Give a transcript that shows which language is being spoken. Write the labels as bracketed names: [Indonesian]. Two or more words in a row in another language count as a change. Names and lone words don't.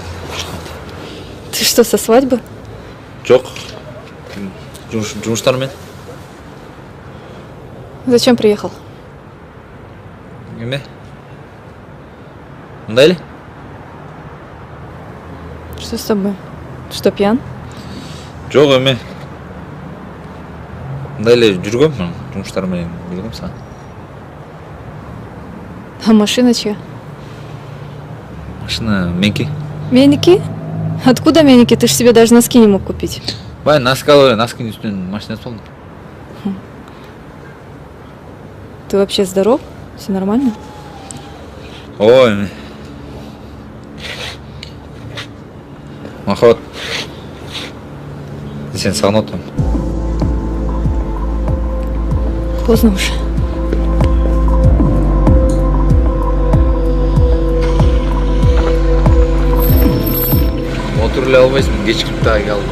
[Russian] Ты что, со свадьбы? [Kyrgyz] Жок. Жумуштармен. [Russian] Зачем приехал? [Kyrgyz] Эме? Мындай эле? [Russian] Что с тобой? Ты что, пьян? [Kyrgyz] Жок эме. Мындай эле жүргөм, жумуштар менен келгем сага. [Russian] А машина чья? [Kyrgyz] Машина меники. Меники? [Russian] Откуда меники? Ты ж себе даже носки не мог купить. [Kyrgyz] Бай, носкинин үстүнөн машинасы болду. [Russian] Ты вообще здоров? Все нормально? [Kyrgyz] Ой, Махабат, сени сагынып атам. [Russian] Поздно уже. [Kyrgyz] Отуруп эле албайсың, кечиктип дагы калдым.